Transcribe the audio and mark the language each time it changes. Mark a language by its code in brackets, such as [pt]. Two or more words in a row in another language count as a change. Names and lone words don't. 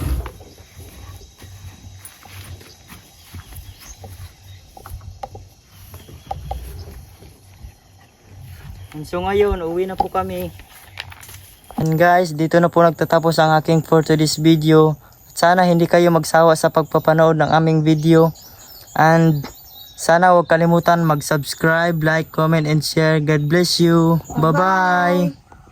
[en] And so [tl] ngayon, uwi na po kami. And guys, dito na po nagtatapos ang aking [en] for today's video. [tl] Sana hindi kayo magsawa sa pagpapanood ng aming video. And sana huwag kalimutan mag-subscribe, [en] like, comment, and share. God bless you. Bye-bye.